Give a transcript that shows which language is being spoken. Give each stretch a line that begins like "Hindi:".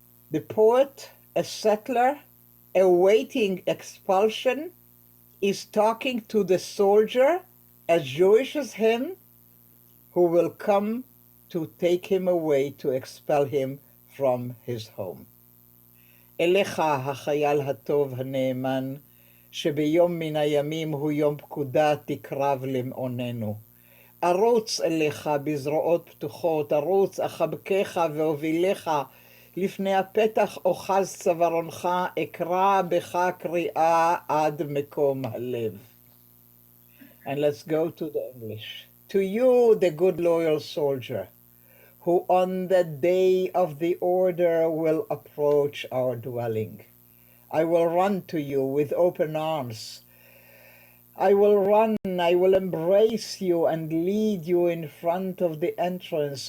English: The poet, a settler awaiting expulsion, is talking to the soldier, as Jewish as him, who will come to take him away, to expel him from his home.
Hebrew: אליך החייל הטוב הנאמן, שביום מן הימים הוא יום פקודה תקרב למעוננו. ארוץ אליך בזרועות פתוחות, ארוץ אחבקך והובילך, לפני הפתח אוחז צווארונך, אקרא בך קריאה עד מקום הלב.
English: And let's go to the English. To you, the good loyal soldier, who on the day of the order will approach our dwelling. I will run to you with open arms. I will run, I will embrace you and lead you in front of the entrance.